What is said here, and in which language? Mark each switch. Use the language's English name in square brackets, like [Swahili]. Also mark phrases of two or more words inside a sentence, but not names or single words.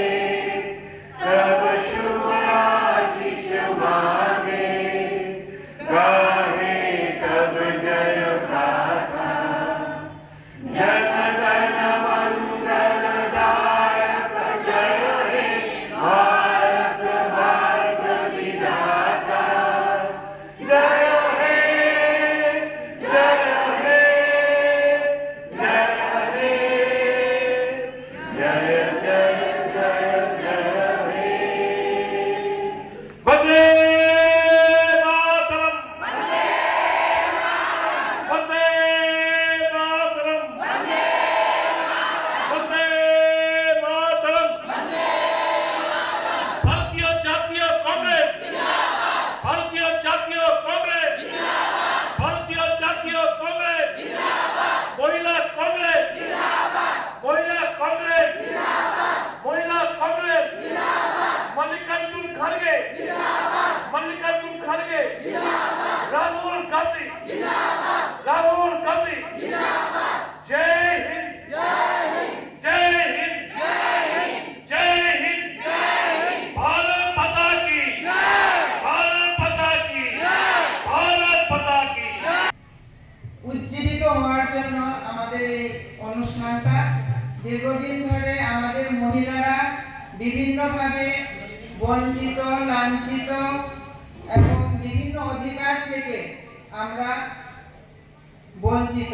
[Bangla] তব শুভ আশিস মাগে গাহে তব জয় গাথা জন গণ মঙ্গল দায়ক জয় হে ভারত ভাগ্য বিধাতা জয় হে জয় হে জয় হে জয় জয় জয় জয় হে বন্দে মাতরম বন্দে মাতরম বন্দে মাতরম ভারতীয় জাতীয় কংগ্রেস ভারতীয় জাতীয় কংগ্রেস ভারতীয় জাতীয় কংগ্রেস মহিলা কংগ্রেস মহিলা কংগ্রেস মহিলা কংগ্রেস [Hindi] मल्लिकार्जुन खड़गे मल्लिकार्जुन खड़गे राहुल गांधी राहुल गांधी जय हिंद जय हिंद जय हिंद भारत माता की भारत माता की भारत माता की [Bangla] উজ্জীবিত হওয়ার জন্য আমাদের এই অনুষ্ঠানটা দীর্ঘদিন ধরে আমাদের মহিলারা বিভিন্নভাবে বঞ্চিত লাঞ্ছিত এবং বিভিন্ন অধিকার থেকে আমরা বঞ্চিত।